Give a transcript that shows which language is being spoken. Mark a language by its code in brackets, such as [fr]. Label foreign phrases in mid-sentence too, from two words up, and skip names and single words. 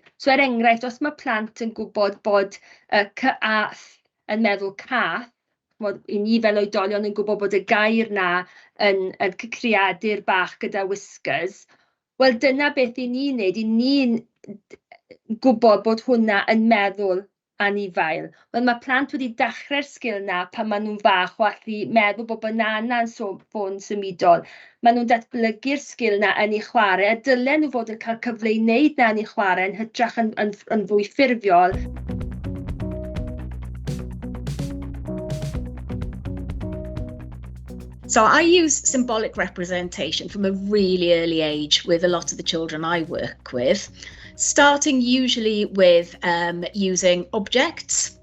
[cy] So, enghraifft, os mae plant yn gwybod bod cath yn meddwl cath, i ni fel oedolion yn gwybod bod y gair na yn creadur bach gyda whiskers, wel, dyna beth i ni'n neud, i ni'n gwybod bod hwnna yn meddwl anifail. Wel, mae plant wedi dechrau'r sgil na pan maen nhw'n fach o allu meddwl bod banana'n ffôn symudol. Maen nhw'n datblygu'r sgil na yn ei chwarae, a dylen nhw fod yn cael cyfle i wneud na yn ei chwarae yn hytrach yn fwy ffurfiol. [en] So I use symbolic representation from a really early age with a lot of the children I work with, starting usually with using objects.